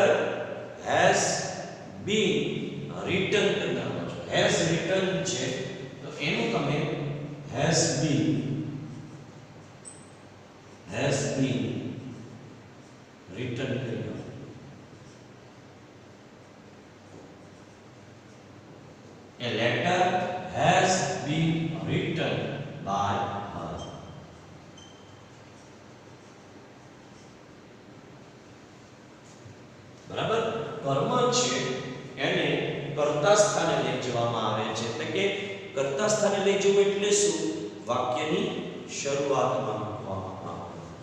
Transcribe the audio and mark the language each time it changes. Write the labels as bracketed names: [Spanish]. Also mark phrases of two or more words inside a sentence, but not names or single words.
[English] A letter has been રિટન [Gujarati] કરવાનો છે. [English] has written [Gujarati] છે તો એનું તમે [English] has been written [Gujarati] કરી દો. [English] A letter has been written by her. [Gujarati] બરાબર. કર્મ છે એને કર્તા સ્થાને લઈ જવામાં આવે છે. એટલે કે કર્તા સ્થાને લઈ જવું એટલે શું? વાક્યની શરૂઆતમાં મૂકવામાં આવે છે.